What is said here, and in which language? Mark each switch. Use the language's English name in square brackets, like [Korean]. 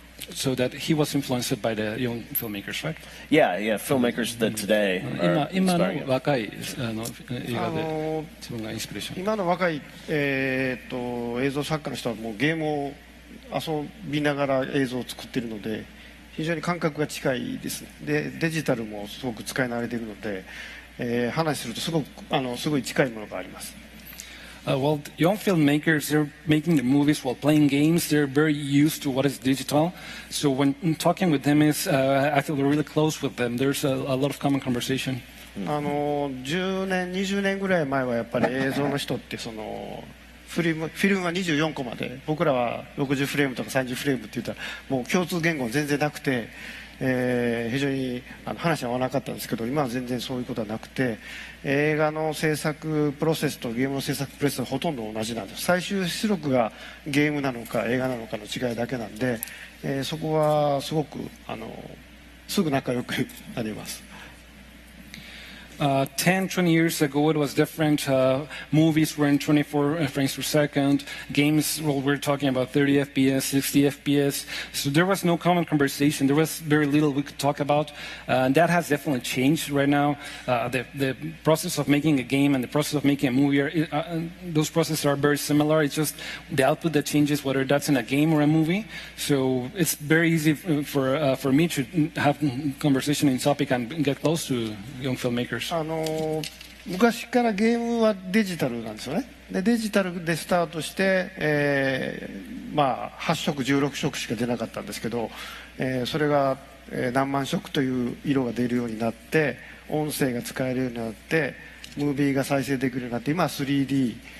[English] So that he was influenced by the young filmmakers, right? Yeah, yeah, filmmakers that today are [Japanese] 今 [English] inspiring [Japanese] の [English] you. [Japanese] 若い映画で自分がインスピレーション。今の若い、映像作家の人はもうゲームを遊びながら映像を作っているので非常に感覚が近いですね。でデジタルもすごく使い慣れているので、話するとすごい近いものがあります。 [English] Well, young filmmakers, they're making the movies while playing games. They're very used to what is digital. So when talking with them, I feel really close with them. There's a lot of common conversation. [Japanese] 10年、20年ぐらい前はやっぱり映像の人ってフィルムは24コマで僕らは60フレームとか30フレームって言ったらもう共通言語全然なくて、非常に話が合わなかったんですけど今は全然そういうことはなくて映画の制作プロセスとゲームの制作プロセスはほとんど同じなんです。最終出力がゲームなのか映画なのかの違いだけなんで、そこはすごくすぐ仲良くなります。 [English] 10, 20 years ago, it was different. Movies were in 24 frames per second. Games, well, we're talking about 30 FPS, 60 FPS. So there was no common conversation. There was very little we could talk about. That has definitely changed right now. The process of making a game and the process of making a movie, those processes are very similar. It's just the output that changes, whether that's in a game or a movie. So it's very easy for me to have conversation in topic and get close to young filmmakers. [Japanese] 昔からゲームはデジタルなんですよね。でデジタルでスタートして、8色16色しか出なかったんですけど、それが、何万色という色が出るようになって音声が使えるようになってムービーが再生できるようになって今は 3D